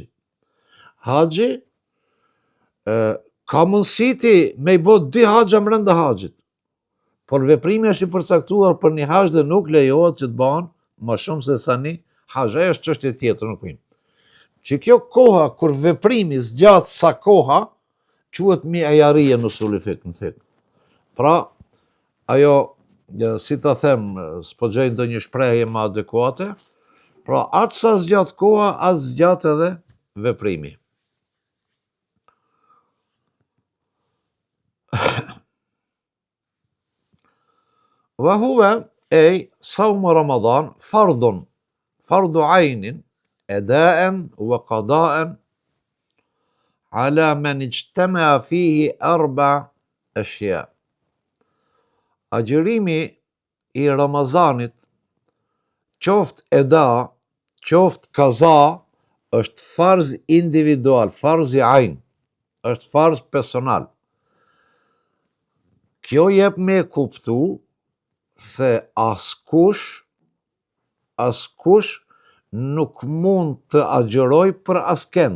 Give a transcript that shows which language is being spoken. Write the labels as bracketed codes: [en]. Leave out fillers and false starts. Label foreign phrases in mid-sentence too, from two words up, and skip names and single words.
[sq] Haxhi ka mundësi ti me i bë 2 haxha brenda haxhit. Por veprimi është i përcaktuar për një haxh dhe nuk lejohet që të bëhen më shumë se sa një haxh. Ajo është çështje tjetër, nuk vjen. Që kjo koha kur veprimi zgjat sa koha, quhet mi'ajarije në [ar] أصول الفقه, [sq] në fiqh. Pra, ajo si ta them, s'po gjej ndonjë shprehje më adekuate, pra atë sa zgjat koha, as zgjat edhe veprimi. [ar] وهو أي صوم رمضان فرض عين أداءً وقضاءً على من اجتمع فيه 4 أشياء. [sq] Agjërimi i Ramazanit, qoftë eda, qoftë kaza, është farz individual, farz i ayn, është farz personal. Kjo jep me kuptu se askush nuk mund të agjëroj për askend.